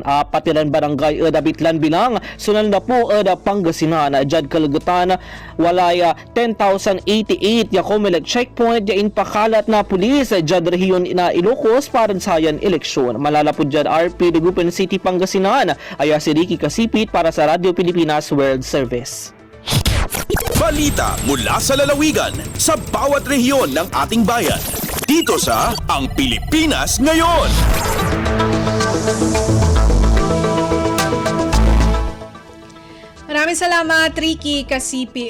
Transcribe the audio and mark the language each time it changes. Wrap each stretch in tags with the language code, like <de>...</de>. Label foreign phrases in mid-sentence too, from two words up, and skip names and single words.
<pag>Patiran barangay ed abitlan bilang sunal na po ed Pangasinan jad kalagutan walay 10,088 ya COMELEC checkpoint ya inpakalat na pulis jad rehiyon na Ilocos para sayan eleksyon. Malalapod jad RP Dagupan City Pangasinan aya si Ricky Kasipit para sa Radyo Pilipinas World Service.</pag> <tl>Balita mula sa lalawigan sa bawat rehiyon ng ating bayan. Dito sa Ang Pilipinas Ngayon. Maraming salamat, Ricky Kasipit.</tl>